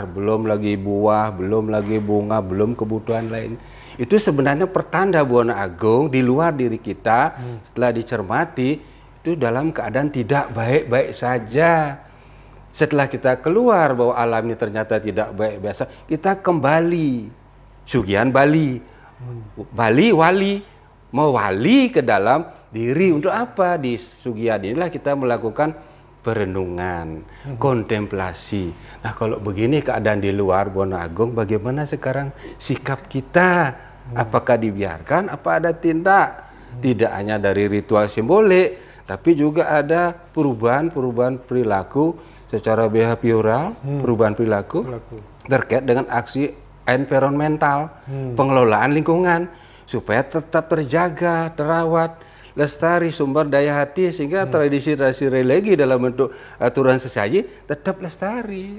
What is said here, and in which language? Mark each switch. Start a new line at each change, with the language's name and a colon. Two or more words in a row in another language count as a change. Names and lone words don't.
Indonesian: Belum lagi buah, belum lagi bunga, belum kebutuhan lain. Itu sebenarnya pertanda Buana Agung di luar diri kita setelah dicermati itu dalam keadaan tidak baik-baik saja. Setelah kita keluar bahwa alam ini ternyata tidak baik biasa, kita kembali Sugihan Bali. Bali wali, mewali ke dalam diri. Untuk apa? Di Sugihan inilah kita melakukan perenungan, kontemplasi. Nah, kalau begini keadaan di luar Buana Agung, bagaimana sekarang sikap kita? Apakah dibiarkan? Apa ada tindak? Tidak hanya dari ritual simbolik, tapi juga ada perubahan perilaku secara behavioral, perubahan perilaku terkait dengan aksi environmental, pengelolaan lingkungan, supaya tetap terjaga, terawat, lestari sumber daya hati, sehingga tradisi-tradisi religi dalam bentuk aturan sesaji tetap lestari.